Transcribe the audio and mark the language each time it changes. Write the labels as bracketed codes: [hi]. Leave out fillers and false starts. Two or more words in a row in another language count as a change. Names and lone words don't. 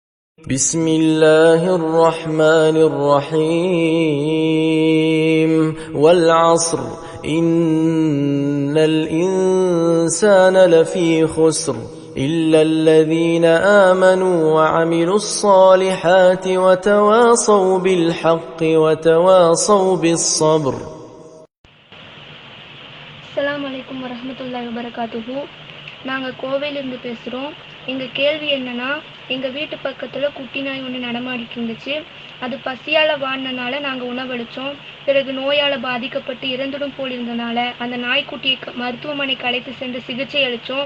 [ar] بسم الله الرحمن الرحيم والعصر إن الإنسان لفي خسر إلا الذين آمنوا وعملوا الصالحات وتواصوا بالحق وتواصوا بالصبر. السلام عليكم ورحمة الله وبركاته. [ta] நாங்கள் கோவையிலேருந்து பேசுகிறோம். எங்கள் கேள்வி என்னென்னா, எங்கள் வீட்டு பக்கத்தில் குட்டி நாய் ஒன்று நடமாடிட்டு இருந்துச்சு. அது பசியால் வாடினனால நாங்கள் உணவளித்தோம். பிறகு நோயால் பாதிக்கப்பட்டு இறந்துடும் போல் இருந்தனால அந்த நாய்க்குட்டியை மருத்துவமனைக்கு அழைத்து சென்று சிகிச்சை அளித்தோம்.